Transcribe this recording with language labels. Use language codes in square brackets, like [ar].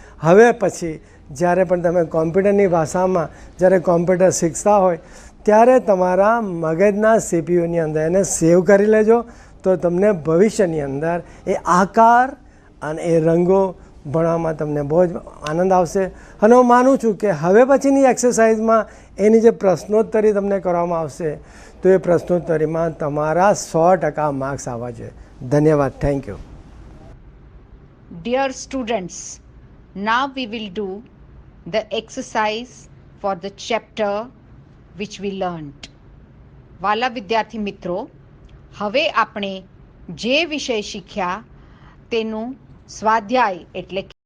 [gu] હવે પછી જ્યારે પણ તમે કોમ્પ્યુટરની ભાષામાં જ્યારે કોમ્પ્યુટર શીખતા હોય ત્યારે તમારા મગજના સીપીયુની અંદર એને સેવ કરી લેજો, તો તમને ભવિષ્યની અંદર એ આકાર અને એ રંગો ભણવામાં તમને બહુ જ આનંદ આવશે. અને હું માનું છું કે હવે પછીની એક્સરસાઇઝમાં એની જે પ્રશ્નોત્તરી તમને કરવામાં આવશે તો એ પ્રશ્નોત્તરીમાં તમારા 100% માર્ક્સ આવવા જોઈએ. ધન્યવાદ. [en] Thank you. Dear students, now we will do the exercise for the chapter which we learnt. [gu] વાલા વિદ્યાર્થી મિત્રો, હવે આપણે જે વિષય શીખ્યા તેનું સ્વાધ્યાય એટલે